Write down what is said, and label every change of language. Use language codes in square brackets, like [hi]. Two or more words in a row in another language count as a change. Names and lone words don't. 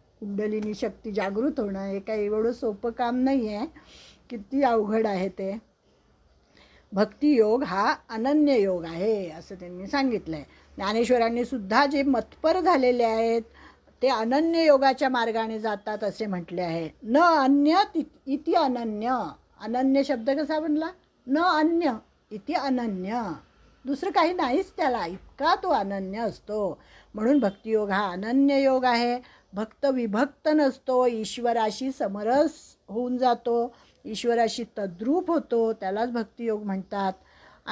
[mr] कुंडलिनी शक्ती जागृत होणं हे काही एवढं सोपं काम नाही आहे, किती अवघड आहे ते. भक्तियोग हा अनन्य योग आहे असं त्यांनी सांगितलं आहे. ज्ञानेश्वरांनी सुद्धा जे मतपर झालेले आहेत ते अनन्य योगाच्या मार्गाने जातात असे म्हटले आहे. [sa] न अन्य इति अनन्य. [mr] अनन्य शब्द कसा बनला, [sa] न अन्य इति अनन्य, [mr] दुसरं काही नाहीच त्याला, इतका तो अनन्य असतो. म्हणून भक्तियोग हा अनन्य योग आहे. भक्त विभक्त नसतो, ईश्वराशी समरस होऊन जातो, ईश्वराशी तद्रूप होतो, त्यालाच भक्तियोग म्हणतात.